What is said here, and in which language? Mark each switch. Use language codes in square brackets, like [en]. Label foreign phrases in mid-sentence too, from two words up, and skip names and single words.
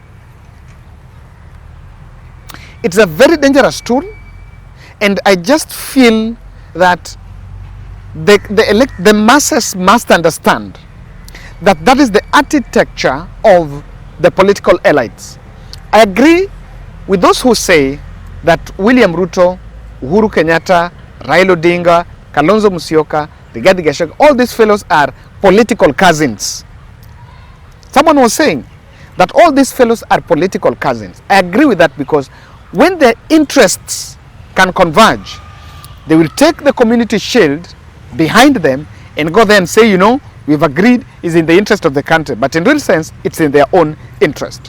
[en] It's a very dangerous tool, and I just feel that the masses must understand that that is the architecture of the political elites. I agree with those who say that William Ruto, Uhuru Kenyatta, Raila Odinga, Kalonzo Musyoka, Rigathi Gachagua, all these fellows are political cousins. Someone was saying that all these fellows are political cousins. I agree with that, because when their interests can converge, they will take the community shield behind them and go there and say, you know, we've agreed is in the interest of the country, but in real sense, it's in their own interest.